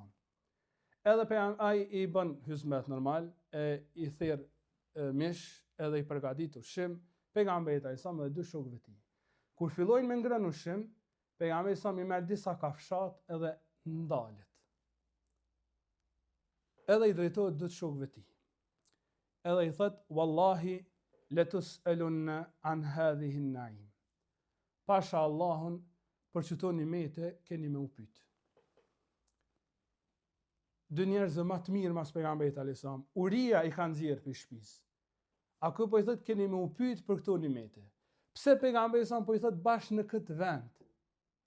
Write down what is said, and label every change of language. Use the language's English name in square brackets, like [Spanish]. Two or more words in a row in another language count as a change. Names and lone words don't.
[Albanian] Edhe ai i bën hizmet normal, i therr mish, edhe i përgatit ushqim, pejgamberi alisa me 2 shokëve të tij. Kur fillojnë me ngrënë ushqim, pejgamberi sa i merr disa kafshat edhe ndalet. Edhe i drejtohet 2 shokëve të tij. Edhe i thot, [Arabic] والله لتسألن عن هذا النعيم. [Albanian] Pasha Allahun, për çto nimete keni me u pyet. 2 njerëz më të mirë mas pejgamberit alisa, uria i kanë nxjerr për shtëpisë. A kë po i thot keni me u pyet për këto nimete. Pse pejgamberi sa po i thot bash në këtë vend?